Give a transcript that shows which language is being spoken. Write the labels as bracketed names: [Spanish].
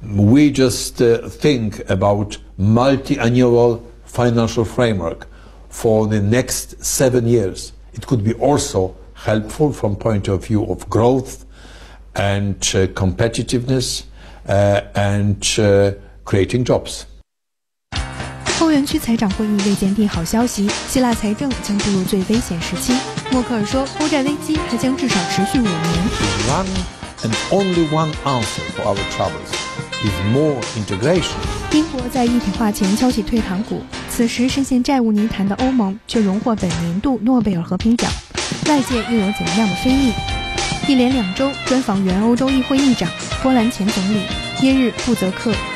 [English] We just think about multi-annual financial framework for the next 7 years. It could be also helpful from point of view of growth and competitiveness and creating jobs. [Chinese] 欧元区财长会议未见利好消息，希腊财政将步入最危险时期。默克尔说，欧债危机还将至少持续5年。 [English] One and only one answer for our troubles is more integration. [Chinese] 英国在一体化前敲起退堂鼓，此时深陷债务泥潭的欧盟却荣获本年度诺贝尔和平奖，外界又有怎样的非议？一连2周专访原欧洲议会议长、波兰前总理耶日布泽克。